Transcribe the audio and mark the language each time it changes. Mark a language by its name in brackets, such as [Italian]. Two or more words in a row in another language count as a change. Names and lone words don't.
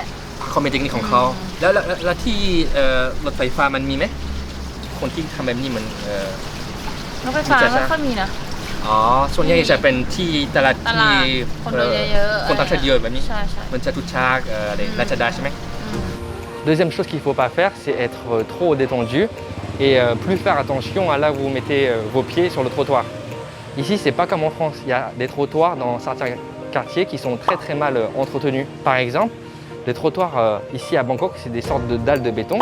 [Thai] เขามีเทคนิคของเขา อืม แล้วที่รถไฟฟ้ามันมีไหมคนที่ทำแบบนี้มัน รถไฟฟ้า มีแต่ ไม่ค่อยมีนะ อ๋อส่วนใหญ่จะเป็นที่ตลาด ตลา ที่ ดคนเดินเยอะๆ คนต่างชาติเยอะแบบนี้ ใช่ใช่ มันจะทุกชากอะไรราชดาใช่ไหม [French] Deuxième chose qu'il ne faut pas faire, c'est être trop détendu et plus faire attention à là où vous mettez vos pieds sur le trottoir. Ici, c'est pas comme en France. Il y a des trottoirs dans certains quartiers qui sont très mal entretenus. Par exemple, les trottoirs ici à Bangkok, c'est des sortes de dalles de béton.